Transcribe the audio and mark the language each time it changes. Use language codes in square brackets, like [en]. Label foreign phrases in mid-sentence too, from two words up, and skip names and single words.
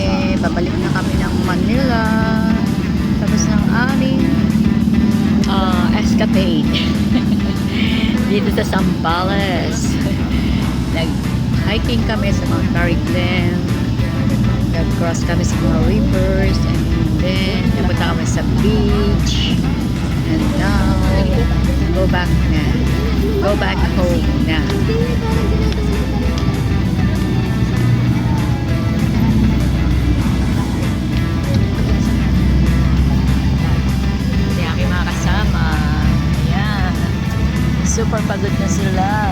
[tl] Babalik na kami ng Manila. Tapos ng aming escapade. Dito sa Sambales. Nag-hiking kami sa Mount Carignan. Nag-cross kami sa mga rivers. [en] And then, [tl] napunta kami sa beach. [en] And now, go back na. Go back home [tl] na. Super pagod na sila.